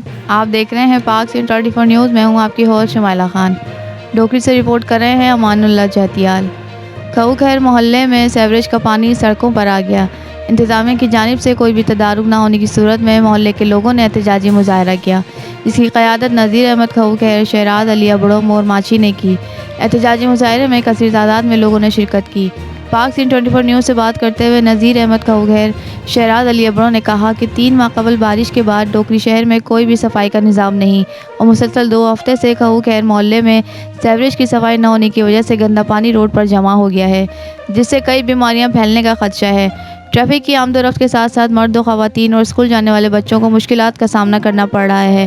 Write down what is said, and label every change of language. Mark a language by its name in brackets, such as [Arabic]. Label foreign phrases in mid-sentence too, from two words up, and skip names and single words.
[Urdu] آپ دیکھ رہے ہیں پاک سنگھ 24 نیوز۔ میں ہوں آپکی ہوسٹ شمائلہ خان. ڈوکری سے رپورٹ کر رہے ہیں امان اللہ جہتیال. کھؤ خیر محلے میں سیوریج کا پانی سڑکوں پر آ گیا. انتظامیہ کی جانب سے کوئی بھی تدارک نہ ہونے کی صورت میں محلے کے لوگوں نے احتجاجی مظاہرہ کیا، جسکی قیادت نذیر احمد کھؤ خیر، شہراز علی ابڑو مور ماچی نے کی. احتجاجی مظاہرے میں کثیر تعداد میں لوگوں نے شرکت کی. پاک سنگھ 24 نیوز سے بات کرتے ہوئے نذیر احمد کھؤ خیر، شہراز علی ابڑو نے کہا کہ 3 ماہ قبل بارش کے بعد ڈوکری شہر میں کوئی بھی صفائی کا نظام نہیں اور مسلسل 2 ہفتے سے کھؤ خیر محلے میں سیوریج کی صفائی نہ ہونے کی وجہ سے گندا پانی روڈ پر جمع ہو گیا ہے، جس سے کئی بیماریاں پھیلنے کا خدشہ ہے. ٹریفک کی آمدورفت کے ساتھ ساتھ مرد و خواتین اور اسکول جانے والے بچوں کو مشکلات کا سامنا کرنا پڑ رہا ہے.